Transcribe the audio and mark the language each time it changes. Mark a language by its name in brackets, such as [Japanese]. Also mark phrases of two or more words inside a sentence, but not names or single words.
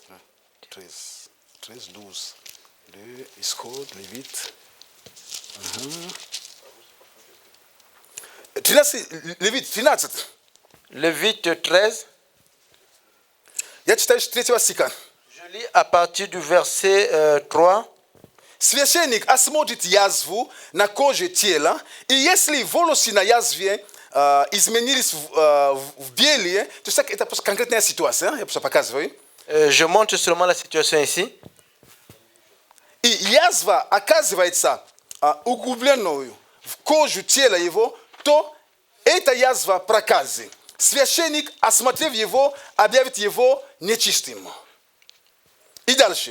[French] 13, 12. Lévite. Lévite 13. Je lis à partir du verset 3. [Russian] Священник осмотрит язву на коже тела, и если волосы на язве изменились в белые, то есть это просто конкретная ситуация, я просто показываю. [French] Je montre seulement la situation ici. [Russian] И язва оказывается углубленную в кожу тела его, то эта язва проказы. Священник, осмотрев его, объявит его нечистым. И дальше.